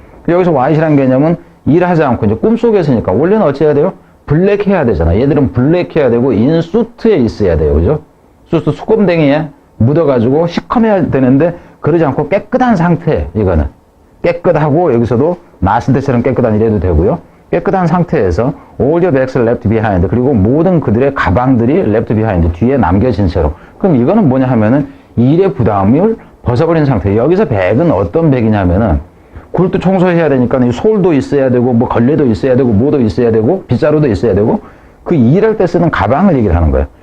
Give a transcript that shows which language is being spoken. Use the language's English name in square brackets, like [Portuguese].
[Korean] 여기서 white라는 개념은 일하지 않고 이제 꿈속에서니까 원래는 어찌 해야 돼요? 블랙 해야 되잖아. 얘들은 블랙 해야 되고 인 수트에 있어야 돼요. 그죠? 수트 수검댕이에 묻어가지고 시커매야 되는데 그러지 않고 깨끗한 상태. 이거는 깨끗하고 여기서도 나았을 때처럼 깨끗한 이래도 되고요. 깨끗한 상태에서 [English] all your bags left behind. [Korean] 그리고 모든 그들의 가방들이 [English] left behind. [Korean] 뒤에 남겨진 채로. 그럼 이거는 뭐냐 하면은 일의 부담을 벗어버린 상태. 여기서 백은 어떤 백이냐면은 굴도 청소해야 되니까 솔도 있어야 되고 뭐 걸레도 있어야 되고 뭐도 있어야 되고 빗자루도 있어야 되고 그 일할 때 쓰는 가방을 얘기를 하는 거예요.